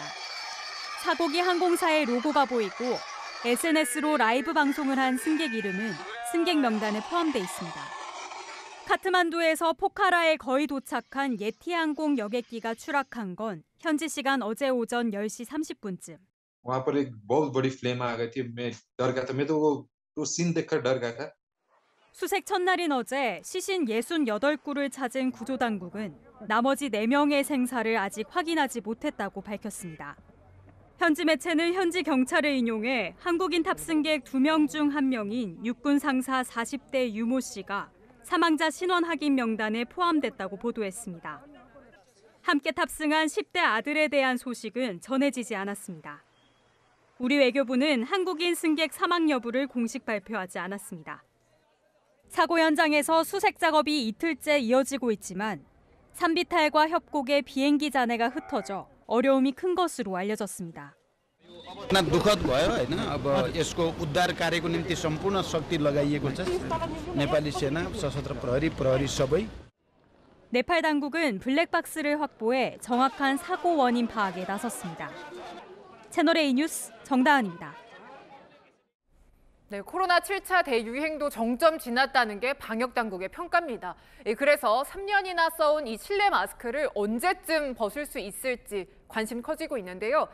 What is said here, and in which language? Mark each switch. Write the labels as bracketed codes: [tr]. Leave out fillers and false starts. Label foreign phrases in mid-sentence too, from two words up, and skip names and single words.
[ko] 사고기 항공사의 로고가 보이고 SNS로 라이브 방송을 한 승객 이름은 승객 명단에 포함돼 있습니다. 카트만두에서 포카라에 거의 도착한 예티항공 여객기가 추락한 건 현지 시간 어제 오전 10시 30분쯤. [hi] वहाँ पर एक बहुत बड़ी फ्लेम आ गई थी मैं डर गया था मैं तो वो सीन देखकर डर गया था [ko] 수색 첫날인 어제 시신 68구를 찾은 구조당국은 나머지 4명의 생사를 아직 확인하지 못했다고 밝혔습니다. 현지 매체는 현지 경찰을 인용해 한국인 탑승객 2명 중 1명인 육군 상사 40대 유모 씨가 사망자 신원 확인 명단에 포함됐다고 보도했습니다. 함께 탑승한 10대 아들에 대한 소식은 전해지지 않았습니다. 우리 외교부는 한국인 승객 사망 여부를 공식 발표하지 않았습니다. 사고 현장에서 수색 작업이 이틀째 이어지고 있지만 산비탈과 협곡에 비행기 잔해가 흩어져 어려움이 큰 것으로 알려졌습니다. [ne] दुखद भयो हैन अब यसको उद्धार कार्यको निम्ति सम्पूर्ण शक्ति लगाइएको छ नेपाली सेना सशस्त्र प्रहरी सबै [ko] 네팔 당국은 블랙박스를 확보해 정확한 사고 원인 파악에 나섰습니다. 채널A 뉴스 정다은입니다. 네, 코로나 7차 대유행도 정점 지났다는 게 방역당국의 평가입니다. 그래서 3년이나 써온 이 실내 마스크를 언제쯤 벗을 수 있을지 관심 커지고 있는데요.